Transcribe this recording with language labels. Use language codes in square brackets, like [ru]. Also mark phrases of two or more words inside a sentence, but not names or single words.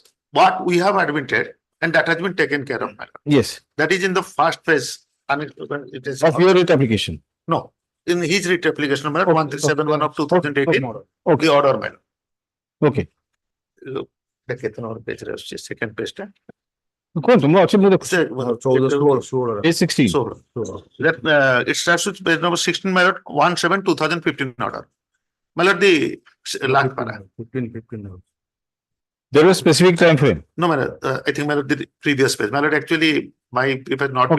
[en] What we have admitted and that has been taken care of, madam. yes, That is in the first phase. And it is. of your writ application. No, in his writ application, madam, 1371 of 2018, Okay, the order, madam. okay. Look, page second page. [or] କୁହନ୍ତୁ ମୁଁ ଅଛି ମୁଁ ଦେଖୁଛି [en] Say, page 16. So, that it starts with page number 16, my lord, 17/2015 order. My lord, the last para. 15. There was specific time frame. No, my lord, I think my lord, the previous page. My lord, actually, if it not